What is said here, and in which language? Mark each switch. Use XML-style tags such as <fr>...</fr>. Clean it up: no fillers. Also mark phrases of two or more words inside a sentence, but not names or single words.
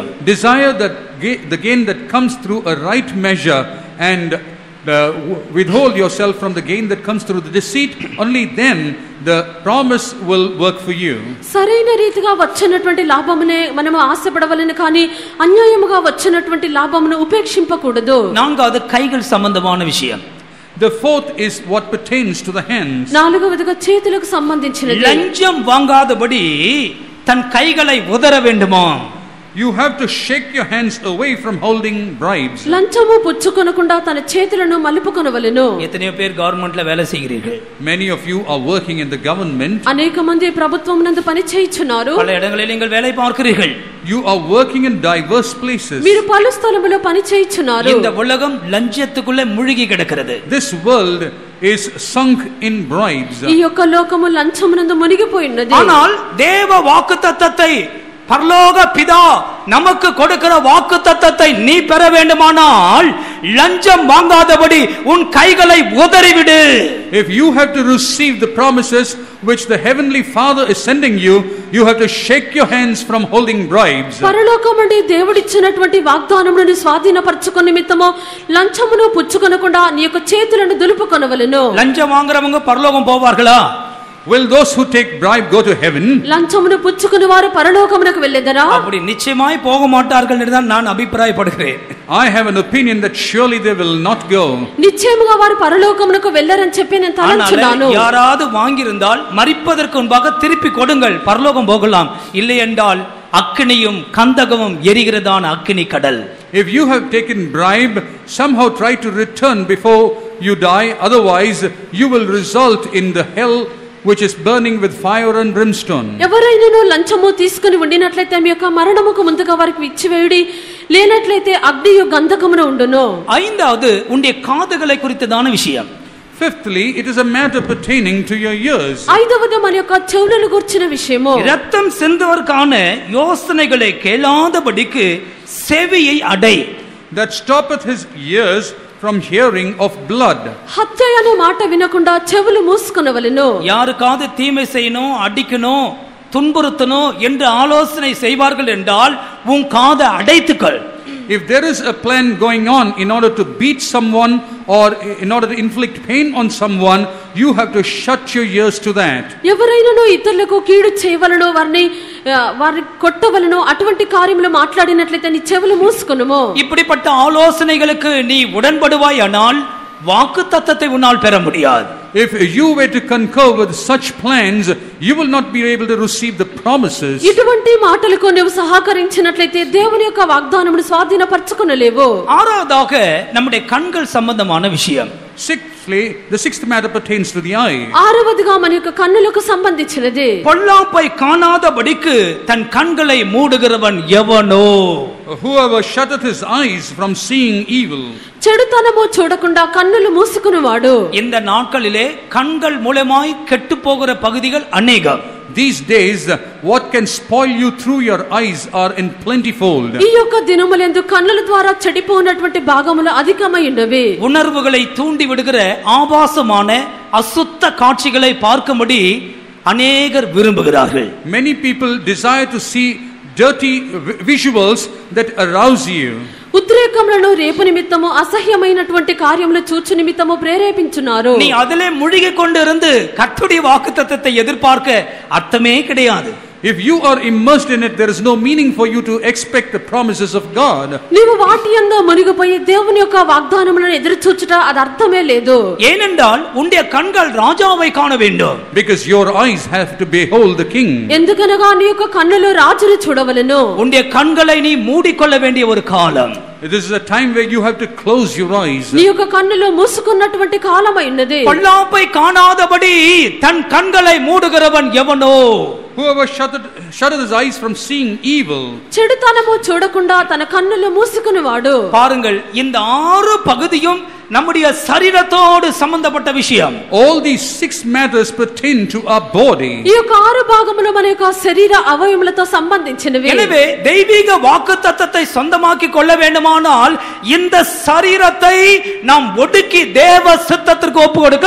<en>Desire that the gain that comes through a right measure, and withhold yourself from the gain that comes through the deceit. Only then the promise will work for you.</en> <te>సరైన రీతిగా వచ్చినటువంటి లాభమునే మనము ఆశపడవలెను, కానీ అన్యాయముగా వచ్చినటువంటి లాభమును ఉపేక్షింపకూడదు.</te> <ta>நான்காவது கைகள் சம்பந்தமான விஷயம்.</ta> <en>The fourth is what pertains to the hands.</en> <te>నాలుగవదిగా చేతులకు సంబంధించినది.</te> <ta>லஞ்சம் வாங்காதபடி தன் கைகளை உதற வேண்டுமா?</ta> <en>You have to shake your hands away from holding bribes.</en> <te>లంచము పుచ్చుకొనకుండా తన చేతులను మలుపుకొనవలెను.</te> <ta>எத்தனையோ பேர் கவர்மெண்ட்ல வேலை செய்கிறீர்கள்.</ta> <en>Many of you are working in the government.</en> <te>అనేక మంది ప్రభుత్వమునందు పని చేయుచున్నారు.</te> <ta>பல இடங்களில் நீங்கள் வேலை பார்க்கிறீர்கள்.</ta> <en>You are working in diverse places.</en> <te>మీరు పలు స్థలములో పని చేయుచున్నారు.</te> <ta>இந்த உலகம் லஞ்சத்துக்குள்ளே முழுகி கிடக்கிறது.</ta> <en>This world is sunk in bribes.</en> <te>ఈ యొక్క లోకము లంచమునందు మునిగిపోయినది.</te> <ta>ஆனால் தேவ வாக்குத்தத்தத்தை பரலோக பிதா நமக்கு கொடுக்கிற வாக்குத்தத்தத்தை நீ பெற வேண்டுமானால் லஞ்சம் வாங்காதபடி உன் கைகளை உதறிவிடு.</ta> <en>If you have to receive the promises which the heavenly Father is sending you, you have to shake your hands from holding bribes.</en> <te>పరలోకమండి దేవుడిచ్చినటువంటి వాగ్దానములను స్వాధీనపరచుకొన నిమిత్తము లంచమును పుచ్చుకొనకుండా నీ యొక్క చేతులను దులుపుకొనవలెను.</te> <ta>லஞ்சம் வாங்குறவங்க பரலோகம் போவார்களா?</ta> <en>Will those who take bribe go to heaven?</en> <te>లంచమును పుచ్చుకుని వారు పరలోకమునకు వెళ్ళెదరా?</te> <ta>அப்படி நிச்சயமாய் போக மாட்டார்கள் என்று தான் நான் அபிப்பிராயப்படுகிறேன்.</ta> <en>I have an opinion that surely they will not go.</en> <te>నిశ్చయముగా వారు పరలోకమునకు వెళ్ళరని చెప్పి నేను తలంచున్నాను.</te> <ta>யாராவது வாங்கியிருந்தால் மரிப்பதற்கு முன்பாக திருப்பி கொடுங்கள், பரலோகம் போகலாம். இல்லை என்றால் அக்கினியும் கந்தகமும் எரிகிறதான அக்கினி கடல்.</ta> <en>If you have taken bribe, somehow try to return before you die, otherwise you will result in the hell which is burning with fire and brimstone.</en> <te>ఎవరైనాను లంచము తీసుకుని ఉండినట్లయితే మీ యొక్క మరణముకు ముందుగా వారికి ఇచ్చివేయుడి, లేనట్లయితే అగ్నియు గంధకమున ఉండును.</te> <ta>ஐந்தாவது உன்னுடைய காதுகளை குறித்ததான விஷயம்.</ta> <en>Fifthly, it is a matter pertaining to your ears.</en> <te>ఐదవది మన యొక్క చెవులను గుర్చిన విషయము.</te> <ta>இரத்தம் சிந்துவதற்கான யோசனைகளை கேளாதபடிக்கு செவியை அடை.</ta> <en>That stoppeth his ears from hearing of blood.</en> <te>హత్య అనే మాట వినకుండా చెవులు మూసుకొనవలెను.</te> <ta>யாருக்காவது தீமை செய்யணும், அடிக்கணும், துன்புறுத்தணும் என்று ஆலோசனை செய்வார்கள் என்றால் உன் காதை அடைத்துக்கள்.</ta> <en>If there is a plan going on in order to beat someone or in order to inflict pain on someone, you have to shut your ears to that.</en> <te>ఎవరైనాను ఇతరులకు కీడు చేయవలనో వారిని కొట్టవలనో అటువంటి కార్యములు మాట్లాడినట్లయితే నీ చెవులు మూసుకొనుము.</te> <ta>இப்படிப்பட்ட ஆலோசனைகளுக்கு நீ உடன்படுவாயானால் வாக்குத்தத்தத்தை உன்னால் பெற முடியாது.</ta> <en>If you were to concur with such plans, you will not be able to receive the promises.</en> <te>ఇటువంటి మాటలకు నువ్వు సహకరించినట్లయితే దేవుని యొక్క వాగ్దానమును స్వాధీనపరచుకొనలేవు.</te> <ta>ஆறாவதாக நம்முடைய கண்கள் சம்பந்தமான விஷயம்.</ta> <en>Sixthly, the sixth matter pertains to the eye.</en> <te>ఆరవదిగా మన యొక్క కన్నులకు సంబంధించినది.</te> <ta>பொல்லாப்பை காணாதபடிக்கு தன் கண்களை மூடுகிறவன் எவனோ?</ta> <en>Whoever shutteth his eyes from seeing evil.</en> <te>చెడుతనము చూడకుండా కన్నులు మూసుకునేవాడు.</te> <ta>இந்த நாட்களிலே கண்கள் மூலமாய் கெட்டு போகிற பகுதிகள் அநேகம்.</ta> <en>These days, what can spoil you through your eyes are in plentyfold.</en> <te>ఈ యొక్క దినములందు కన్నుల ద్వారా చెడిపోయినటువంటి భాగములు అధికమై ఉన్నవి.</te> <ta>உணர்வுகளை தூண்டி விடுகிற ஆபாசமான அசுத்த காட்சிகளை பார்க்கும்படி அநேகர் விரும்புகிறார்கள்.</ta> <en>Many people desire to see dirty visuals that arouse you.</en> <te>ఉద్రేకములను రేపు నిమిత్తము అసహ్యమైనటువంటి కార్యములు చూచు నిమిత్తము ప్రేరేపించున్నారు.</te> <ta>நீ அதிலே முழுகி கொண்டிருந்து கர்த்தருடைய வாக்குத்தத்தத்தை எதிர்பார்க்க அர்த்தமே கிடையாது.</ta> <en>If you are immersed in it, there is no meaning for you to expect the promises of God.</en> <te>నీవు వాటి యందు మునిగిపోయి దేవుని యొక్క వాగ్దానములను ఎదురు చూచుట అది అర్థమే లేదు.</te> <ta>ஏனென்றால் உன்னுடைய கண்கள் ராஜாவை காண வேண்டும்.</ta> <en>Because your eyes have to behold the king.</en> <te>ఎందుకనగా నీ యొక్క కన్నులు రాజును చూడవలెను.</te> <ta>உன்னுடைய கண்களை நீ மூடிக்கொள்ள வேண்டிய ஒரு காலம்.</ta> <en>This is a time where you have to close your eyes.</en> <te>నీ యొక్క కన్నులు మూసుకున్నటువంటి కాలమై ఉన్నది.</te> <ta>பொல்லாப்பை காணாதபடி தன் கண்களை மூடுகிறவன் எவனோ?</ta> <en>Whoever shutted his eyes from seeing evil.</en> <te>చెడుతనము చూడకుండా తన కన్నులు మూసుకునేవాడు.</te> <ta>பாருங்கள், இந்த 6 பகுதியும் நம்முடைய சரீரத்தோடு சம்பந்தப்பட்ட விஷயம்.</ta> <en>All these 6 matters pertain to our body.</en> <te>ఈ యొక్క 6 భాగములు మన యొక్క శరీర అవయవములతో సంబంధించినవి.</te> <ta>எனவே தெய்வீக வாக்குத்தத்தத்தை சொந்தமாக்கி கொள்ள வேண்டுமானால் இந்த சரீரத்தை நாம் ஒடுக்கி தேவ சித்தத்திற்கு ஒப்பு கொடுக்க வேண்டும்.</ta>